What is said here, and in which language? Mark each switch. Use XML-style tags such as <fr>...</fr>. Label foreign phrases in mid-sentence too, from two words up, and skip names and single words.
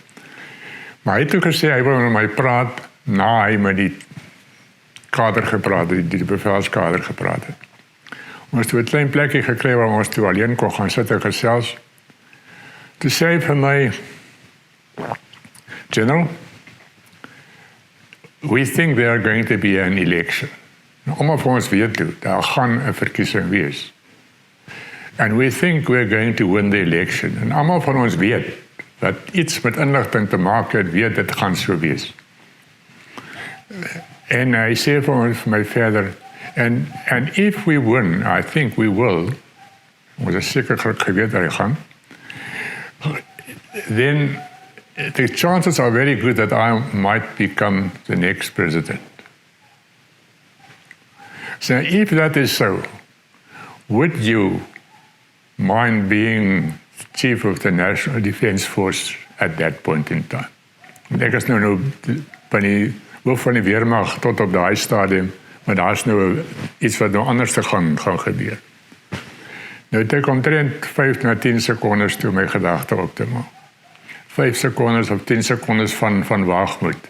<af>Maar hy het toe gesê, hy wil met my praat, na hy met die kader gepraat het, die bevelskader gepraat het. Ons het toe 'n klein plekkie gekry waar ons toe alleen kon gaan sit en gesels. Toe sê hy vir my,</af> <en>General, we think there are going to be an election.</en> <af>Almal van ons weet toe, daar gaan 'n verkiesing wees.</af> <en>And we think we're going to win the election.</en> <af>En almal van ons weet dat iets met inligting te maak het, weet dit gaan so wees. En hy sê vir my verder,</af> <en>and if we win, I think we will,</en> <af>ons is seker geweet dat hy gaan,</af> <en>then the chances are very good that I might become the next president. So if that is so, would you mind being chief of the National Defence Force at that point in time?</en> <af>Ek is nou van die hoof van die weermag tot op daai stadium, maar daar is nou iets wat nou anders te gaan gebeur. Nou het ek omtrent 5 na 10 sekondes toe my gedagte op te maak. 5 sekondes of 10 sekondes van waagmoed.</af>